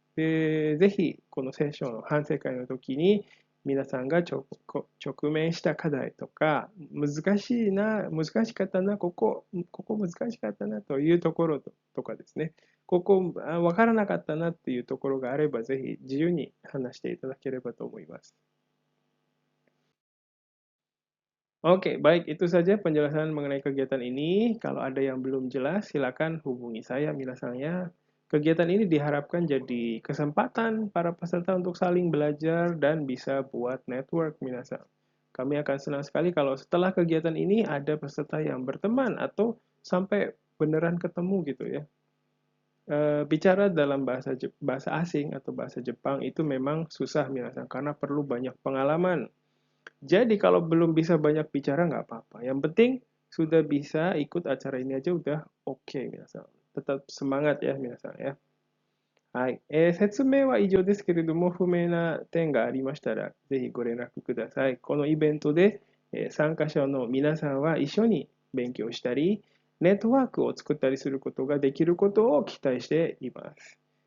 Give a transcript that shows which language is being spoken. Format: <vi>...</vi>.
<ja>で、ぜひこのセッションの反省会の時に皆さんが直面した課題とか、難しかったな、ここ難しかったなというところとかですね、ここわからなかったなっていうところがあれば、ぜひ自由に話していただければと思います。</ja> <id>Oke, baik. Itu saja penjelasan mengenai kegiatan ini. Kalau ada yang belum jelas, silakan hubungi saya, minasanya. Kegiatan ini diharapkan jadi kesempatan para peserta untuk saling belajar dan bisa buat network, minasang. Kami akan senang sekali kalau setelah kegiatan ini ada peserta yang berteman atau sampai beneran ketemu gitu ya. Bicara dalam bahasa asing atau bahasa Jepang itu memang susah, minasang, karena perlu banyak pengalaman. Jadi kalau belum bisa banyak bicara nggak apa-apa. Yang penting sudah bisa ikut acara ini aja udah oke, minasan. Tetap semangat ya, minasan ya.</id> <ja>はい。説明は以上ですけれども、不明な点がありましたら、ぜひご連絡ください。このイベントで、参加者の皆さんは一緒に勉強したり、ネットワークを作ったりすることができることを期待しています。</ja>